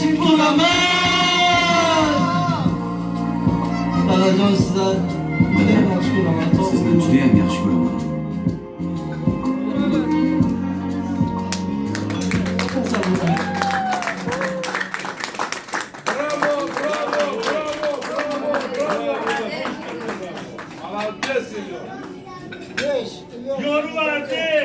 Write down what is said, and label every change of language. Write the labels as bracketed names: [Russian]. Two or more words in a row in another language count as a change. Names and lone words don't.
[Uzbek] bo'laman. Dadajon sizlar juda yaxshi ko'raman. Sizni juda ham yaxshi ko'raman. Bravo, bravo, bravo, bravo, bravo. [Russian] Молодец, Илья. [Turkish] Yorulmadı.